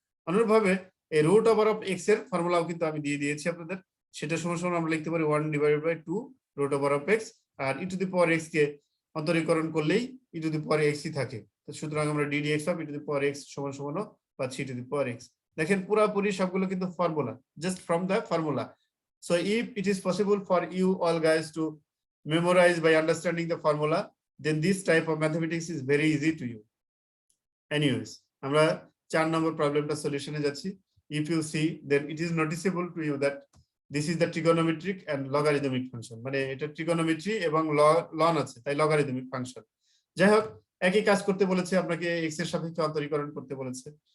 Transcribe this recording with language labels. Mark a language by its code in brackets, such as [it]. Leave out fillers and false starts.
[bn] অনুরূপভাবে এই root over of x এর ফর্মুলাও কিন্তু আমি দিয়ে দিয়েছি আপনাদের, সেটা সমান সমান আমরা লিখতে পারি 1/2 root over of x, আর e to the power x কে অন্তরীকরণ করলেই e to the power x ই থাকে। সুতরাং আমরা ddx of e to the power x সমান সমান পাচ্ছি e to the power x। দেখেন পুরোপুরি সবগুলো কিন্তু formula, just from the formula. [en] So if it is possible for you all guys to memorize by understanding the formula, then this type of mathematics is very easy to you. [bn] Anyways, আমরা 4 নম্বর প্রবলেমটা সলিউশনে যাচ্ছি। [en] If you see, then it is noticeable to you that this is the trigonometric and logarithmic function, [bn] মানে এটা trigonometry এবং ln আছে, তাই logarithmic function। যাই হোক, একই কাজ করতে বলেছে, আপনাকে x এর সাপেক্ষে অন্তরীকরণ করতে বলেছে।